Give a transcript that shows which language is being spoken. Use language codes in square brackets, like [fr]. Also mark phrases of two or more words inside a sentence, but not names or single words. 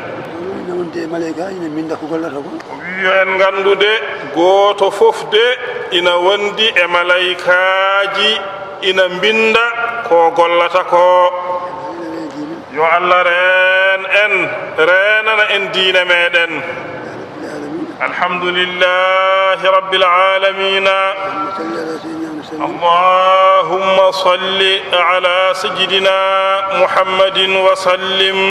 [ff] o wi en gandude goto fof de ina wondi e malaikaji ina binda ko gollata ko yo Allah ren en renana en diine meɗen [ar] الحمد لله رب العالمين اللهم صل على سيدنا محمد وسلم